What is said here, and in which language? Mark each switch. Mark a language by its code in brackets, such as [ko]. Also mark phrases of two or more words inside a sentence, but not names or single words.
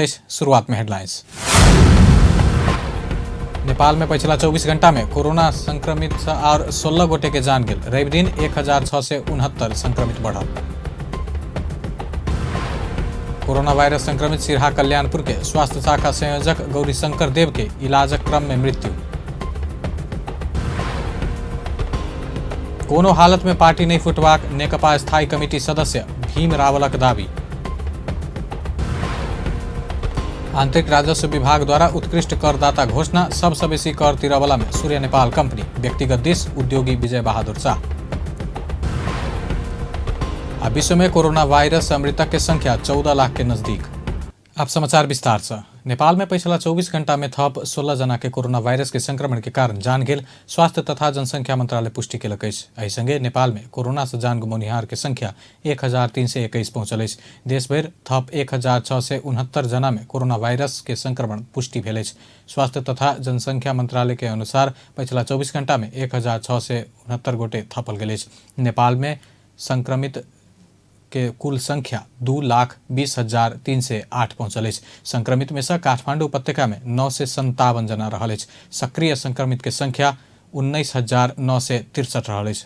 [mai] शुरुआत में हेडलाइंस। नेपाल में पिछला 24 घंटा में कोरोना संक्रमित और 16 गोटे के जान गेल। रवि दिन 1669 संक्रमित बढ़ल। कोरोना वायरस संक्रमित सिरहा कल्याणपुर के स्वास्थ्य शाखा संयोजक गौरीशंकर देव के इलाजक क्रम में मृत्यु। कोनो हालत में पार्टी नहीं फुटबाक नेकपा स्थायी कमिटी सदस्य भीम रावलक दावी। आंतरिक राजस्व विभाग द्वारा उत्कृष्ट करदाता घोषणा। सबसे बेसी कर तिरवला में सूर्य नेपाल कंपनी। व्यक्तिगत दिश उद्योगी विजय बहादुर शाह। विश्व में कोरोना वायरस मृतक की संख्या 14 लाख के नजदीक। अब समाचार विस्तार से। नेपाल में पिछला 24 घंटा में थप 16 जना के कोरोना वायरस के संक्रमण के कारण जान गेल। स्वास्थ्य तथा जनसंख्या मंत्रालय पुष्टि केलक अछि। एहि संगे नेपाल में कोरोना से जान गुमौनिहार के संख्या 1321 पहुंचल अछि। देश भर थप 1669 जना में कोरोना वायरस के संक्रमण पुष्टि भेल अछि। स्वास्थ्य तथा जनसंख्या मंत्रालय के अनुसार पिछला 24 घंटा में 1669 गोटे थपल गेल अछि। नेपाल में संक्रमित के कुल संख्या 2,20,308 पहुंचल अछि। संक्रमित में से काठमांडू उपत्यका में 957 जना रहल अछि। सक्रिय संक्रमित के संख्या 19,963 रहल अछि।